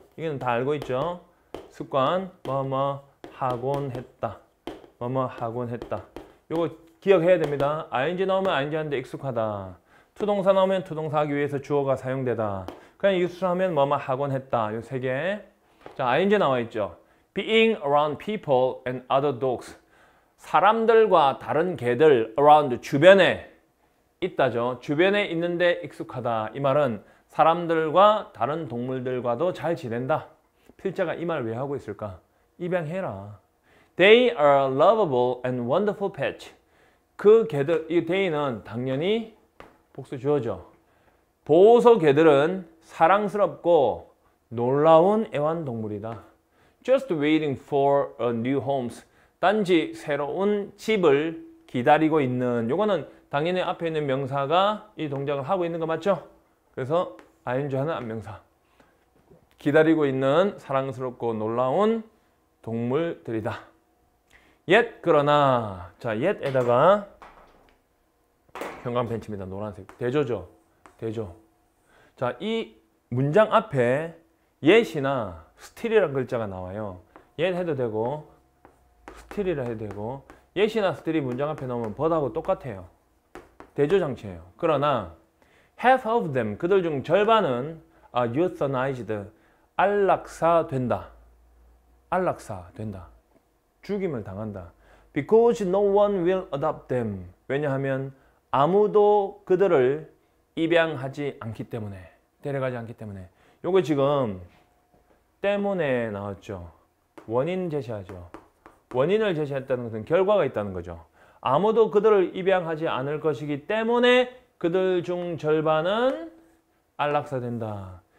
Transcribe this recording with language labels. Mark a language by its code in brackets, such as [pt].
[ko] 이거는 다 알고 있죠. 습관 뭐뭐 하곤 했다. 뭐뭐 하곤 했다. 요거 기억해야 됩니다. ing 나오면 ing 하는데 익숙하다. to 동사 나오면 to 동사 하기 위해서 주어가 사용되다. 그냥 used 하면 뭐뭐 하곤 했다. 요 세 개. 자, ing 나와 있죠. [en] being around people and other dogs. [ko] 사람들과 다른 개들 around 주변에 있다죠. 주변에 있는데 익숙하다. 이 말은 사람들과 다른 동물들과도 잘 지낸다. 필자가 이 말 왜 하고 있을까? 입양해라. [en] They are lovable and wonderful pets. [ko] 그 개들, 이 they는 당연히 복수 주어죠. 보호소 개들은 사랑스럽고 놀라운 애완동물이다. [en] Just waiting for a new homes. [ko] 단지 새로운 집을 기다리고 있는. 요거는 당연히 앞에 있는 명사가 이 동작을 하고 있는 거 맞죠? 그래서 ing 하는 안명사. 기다리고 있는 사랑스럽고 놀라운 동물들이다. yet 그러나 자 yet에다가 형광펜치입니다. 노란색. 대조죠. 대조. 자, 이 문장 앞에 yet이나 still이라는 글자가 나와요. yet 해도 되고 still이라 해도 되고 yet이나 still이 문장 앞에 나오면 but하고 똑같아요. 대조 장치예요. 그러나 [en] half of them [ko] 그들 중 절반은 euthanized 안락사된다. 안락사된다. 죽임을 당한다. [en] Because no one will adopt them. [ko] 왜냐하면 아무도 그들을 입양하지 않기 때문에. 데려가지 않기 때문에. 요거 지금 때문에 나왔죠. 원인 제시하죠. 원인을 제시했다는 것은 결과가 있다는 거죠. 아무도 그들을 입양하지 않을 것이기 때문에 그들 중 절반은 안락사된다.